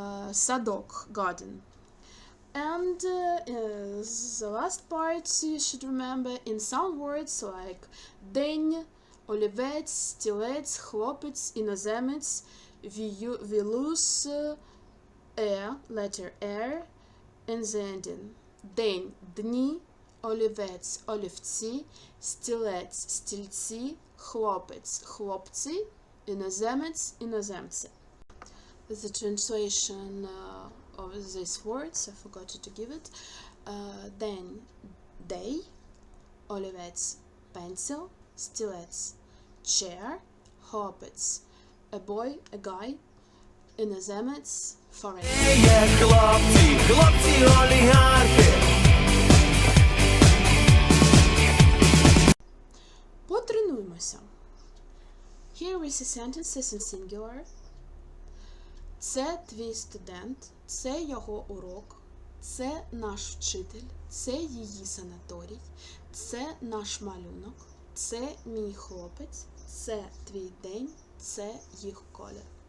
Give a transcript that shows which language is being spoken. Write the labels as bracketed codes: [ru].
[en] Садок, garden. And the last part you should remember, in some words like [uk] день, олівець, стілець, хлопець, іноземець, [en] we lose letter R in the ending. [uk] День, дні, олівець, олівці, стілець, стільці, хлопець, хлопці, іноземець, іноземці. [en] The translation of these words, I forgot to give it. День, day, олівець, pencil, стілець, chair, хлопець, a boy, a guy, іноземець, foreigner. [uk] Є хлопці, хлопці олігархи. Потренуємося. [en] Here we see sentences in singular. [uk] Це твій студент, це його урок, це наш вчитель, це її санаторій, це наш малюнок, це мій хлопець, це твій день, це їх колір.